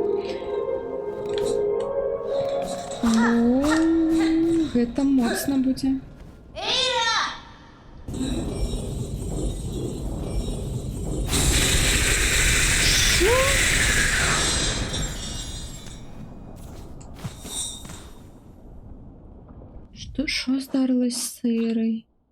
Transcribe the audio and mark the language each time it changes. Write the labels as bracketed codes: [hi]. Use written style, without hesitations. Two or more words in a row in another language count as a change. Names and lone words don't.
[be] Ну, гэта моцна будзе. [uk] Що здарилось з Сейрой?